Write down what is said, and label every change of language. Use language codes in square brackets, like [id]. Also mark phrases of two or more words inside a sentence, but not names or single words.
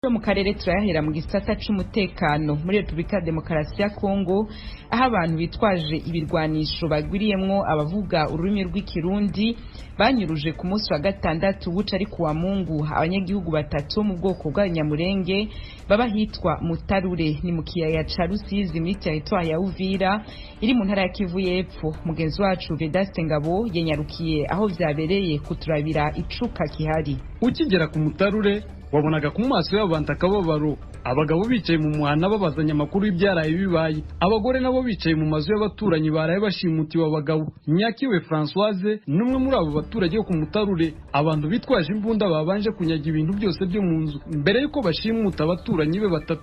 [rn] mu karere turahera mu gisata c'umutekano muri Republika Demokarasi ya Kongo aho abantu bitwaje ibirwanisho bagwiriyemwo abavuga ururimi rw'ikirundi banyuruje ku munsi wa gatandatu buca ari kuwa Mungu abanyagihugu batatu mu bwoko bwa Nyamurenge baba hitwa Mutarure ni mu kiyaya ca Rusizi muri territoire ya Uvira iri mu ntara ya Kivu y'Epfo. Mugenzi wacu Vedaste Ngabo yanyarukiye aho vyabereye kuturabira icuka kihari. Ukigera ku Mutarure wabonaga ku maso y'abantu akababaro, abagabo bicaye mu muhana babazanya amakuru y'ibyaraye bibaye, abagore nabo bicaye mu mazu y'abaturanyi baraye bashimutiwe abagabo. Nyakiwe Françoise numwe muri abo baturage yo ku Mutarure, abantu bitwaje imbunda babanje kunyaga ibintu byose byo mu nzu mbere yuko bashimuta abaturanyi be batatu.